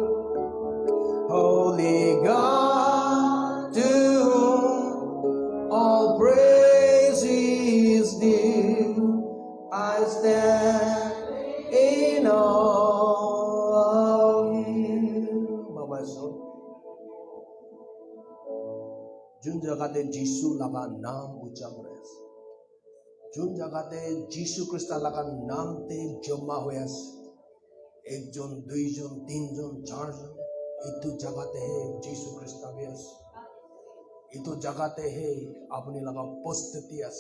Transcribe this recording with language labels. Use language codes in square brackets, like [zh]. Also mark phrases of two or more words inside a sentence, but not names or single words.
[en] Holy God, to whom all praise is due. I stand in awe of you. Baba so. [nag] Jun jagate Jisu laga naam ucha kore ase. Jun jagate Jisu Krista laga naam te joma hoye ase. Ekjon, duijon, tinjon, charjon. Itu jagate hai Jisu Krista bhi ase. Itu jagate hai apni laga postati ase.